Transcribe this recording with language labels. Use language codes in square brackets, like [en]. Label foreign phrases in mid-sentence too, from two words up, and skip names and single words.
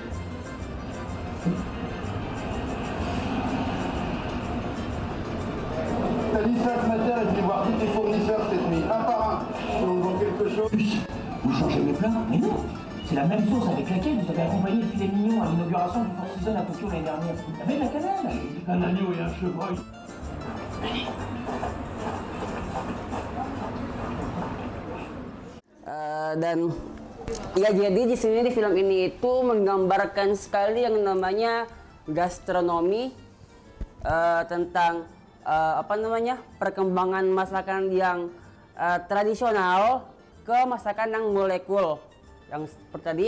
[fr] T'as dit ça ce matin, je vais voir tous tes fournisseurs cette nuit, un par un. Si on vend quelque chose. Vous changez les plats? Mais non, c'est la même sauce avec laquelle vous avez accompagné le filet mignon à l'inauguration du Four Seasons à Tokyo l'année dernière. Avec la cannelle. Un agneau et un chevreuil. [id] Dan ya jadi di sini di film ini itu menggambarkan sekali yang namanya gastronomi, tentang apa namanya, perkembangan masakan yang tradisional ke masakan yang molekul yang seperti tadi.